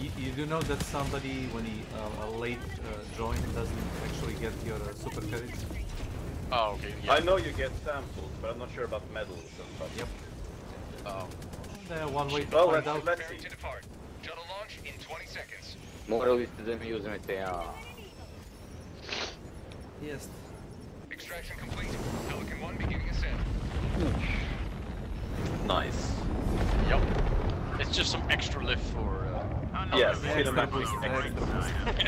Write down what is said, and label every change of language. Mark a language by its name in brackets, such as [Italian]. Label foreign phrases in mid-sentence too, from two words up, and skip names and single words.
[English] You do know that somebody, when he a late join, doesn't actually get your super credits? Oh, okay, yeah. I know you get samples, but I'm not sure about medals and stuff. Yep. Oh. One way to Well, find out. let's see. Shuttle launch in 20 seconds. [Serbian] Morali ste da mi uzmete, ja. [English] Yes. Extraction complete. Pelican 1 beginning ascent. Nice. Yep. It's just some extra lift for, Yes, extra cinematic boost. extra.